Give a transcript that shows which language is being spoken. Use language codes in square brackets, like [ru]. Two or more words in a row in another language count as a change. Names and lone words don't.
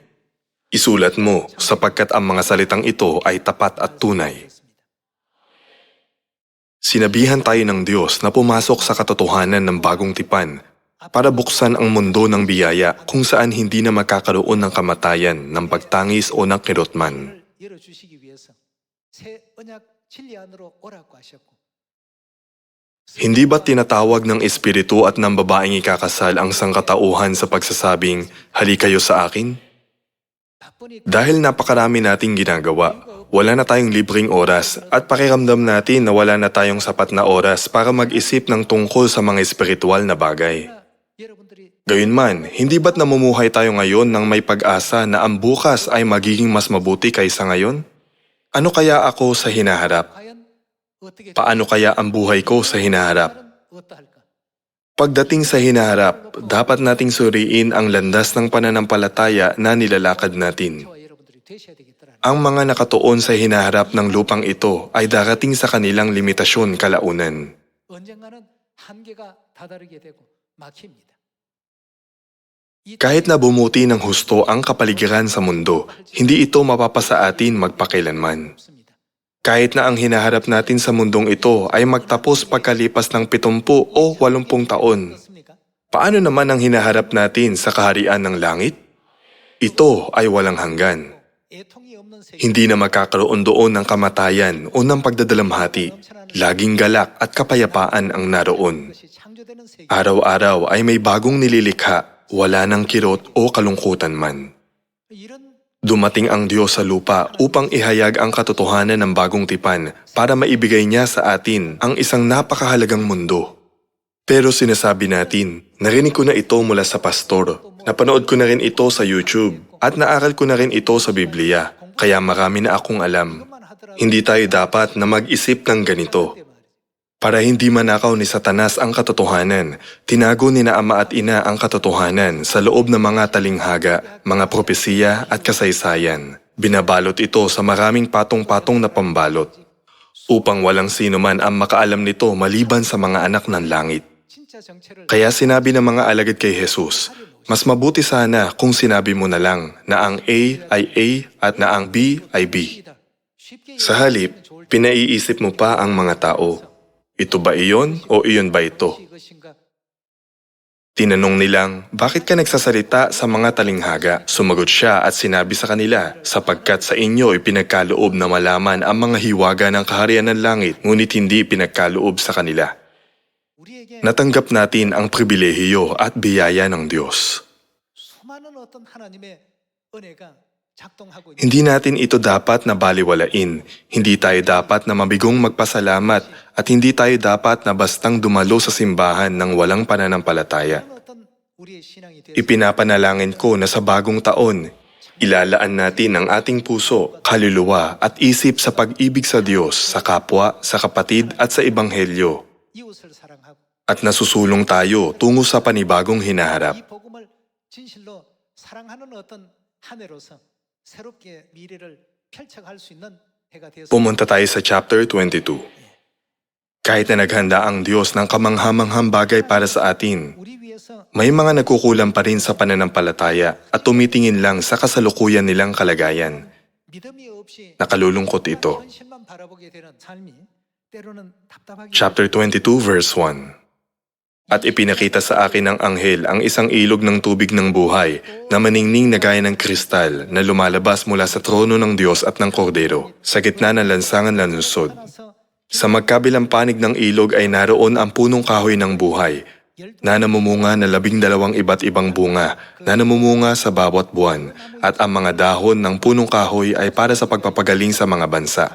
[tl] Isulat mo, sapagkat ang mga salitang ito ay tapat at tunay. Sinabihan tayo ng Diyos na pumasok sa katotohanan ng bagong tipan para buksan ang mundo ng biyaya kung saan hindi na magkakaroon ng kamatayan, ng pagtangis o ng kirotman. [ko] 열어주시기 위해서 새 언약 진리 안으로 오라고 하셨고 [tl] Hindi ba tinatawag ng espiritu at ng babaeng ikakasal ang sangkatauhan sa pagsasabing, hali kayo sa akin? [ko] 바쁘니 [tl] Dahil napakarami nating ginagawa, wala na tayong libreng oras at pakiramdam natin na wala na tayong sapat na oras para mag-isip ng tungkol sa mga espiritual na bagay. [ko] 여러분들이 [tl] Gayunman, hindi ba't namumuhay tayo ngayon ng may pag-asa na ang bukas ay magiging mas mabuti kaysa ngayon? Ano kaya ako sa hinaharap? [ko] 과연 어떻게 [tl] Paano kaya ang buhay ko sa hinaharap? [ko] 어떠할까? [tl] Pagdating sa hinaharap, dapat nating suriin ang landas ng pananampalataya na nilalakad natin. [ko] 저와 여러분들이 되셔야 되겠더라. [tl] Ang mga nakatuon sa hinaharap ng lupang ito ay darating sa kanilang limitasyon kalaunan. [ko] 언젠가는 한계가 다다르게 되고 막힙니다. [tl] Kahit na bumuti ng husto ang kapaligiran sa mundo, hindi ito mapapasa atin magpakilanman. [ko] 없습니다. [tl] Kahit na ang hinaharap natin sa mundong ito ay magtapos pagkalipas ng 70 o 80 taon, [ko] 어떻습니까? [tl] paano naman ang hinaharap natin sa kaharian ng langit? Ito ay walang hanggan. [ko] 애통이 없는 세계 [tl] Hindi na magkakaroon doon ng kamatayan o ng pagdadalamhati. Laging galak at kapayapaan ang naroon. [ko] 것이 창조되는 세계 [tl] Araw-araw ay may bagong nililikha, wala ng kirot o kalungkutan man. [ko] 이런 [tl] Dumating ang Diyos sa lupa upang ihayag ang katotohanan ng bagong tipan para maibigay niya sa atin ang isang napakahalagang mundo. Pero sinasabi natin, narinig ko na ito mula sa pastor, napanood ko na rin ito sa YouTube, at naaral ko na rin ito sa Biblia, kaya marami na akong alam. [ko] 것만 하더라도 [tl] Hindi tayo dapat na mag-isip ng ganito. Para hindi manakaw ni Satanas ang katotohanan, tinago ni na ama at ina ang katotohanan sa loob ng mga talinghaga, mga propesiya at kasaysayan. Binabalot ito sa maraming patong-patong na pambalot upang walang sino man ang makaalam nito maliban sa mga anak ng langit. [ko] 진짜 정체를 [tl] Kaya sinabi ng mga alagad kay Jesus, mas mabuti sana kung sinabi mo na lang na ang A ay A at na ang B ay B. [ko] 쉽게 [tl] Sa halip, pinaiisip mo pa ang mga tao. Ito ba iyon o iyon ba ito? [ko] 이것인가? [tl] Tinanong nilang, bakit ka nagsasalita sa mga talinghaga? Sumagot siya at sinabi sa kanila, sapagkat sa inyo ipinagkaloob na malaman ang mga hiwaga ng kaharian ng langit, ngunit hindi ipinagkaloob sa kanila. [ko] 우리에게 [tl] Natanggap natin ang pribilehiyo at biyaya ng Diyos. [ko] 수많은 어떤 하나님의 은혜가 작동하고 있는 [tl] Hindi natin ito dapat na baliwalain. Hindi tayo dapat na mabigong magpasalamat at hindi tayo dapat na bastang dumalo sa simbahan ng walang pananampalataya. [ko] 어떤 우리의 신앙이 되어 [tl] Ipinapanalangin ko na sa bagong taon, ilalaan natin ang ating puso, kaluluwa at isip sa pag-ibig sa Diyos, sa kapwa, sa kapatid at sa Ebanghelyo. [ko] 이웃을 사랑하고 [tl] At nasusulong tayo tungo sa panibagong hinaharap. [ko] 이 복음을 진실로 사랑하는 어떤 한 해로서 새롭게 미래를 펼쳐갈 수 있는 해가 되었습니다. [tl] Pumunta tayo sa chapter 22. Kahit na naghanda ang Diyos ng kamanghamanghang bagay para sa atin, [ko] 우리 위해서 [tl] may mga nagkukulang pa rin sa pananampalataya at tumitingin lang sa kasalukuyan nilang kalagayan. [ko] 믿음이 없이 [tl] Nakalulungkot ito. [ko] 현실만 바라보게 되는 삶이 때로는 답답하기 [en] Chapter 22 verse 1. [tl] At ipinakita sa akin ng anghel ang isang ilog ng tubig ng buhay na maningning na gaya ng kristal na lumalabas mula sa trono ng Diyos at ng Kordero sa gitna ng lansangan na lunsod. [ko] 따라서 [tl] Sa magkabilang panig ng ilog ay naroon ang punong kahoy ng buhay na namumunga na 12 iba't ibang bunga na namumunga sa bawat buwan at ang mga dahon ng punong kahoy ay para sa pagpapagaling sa mga bansa.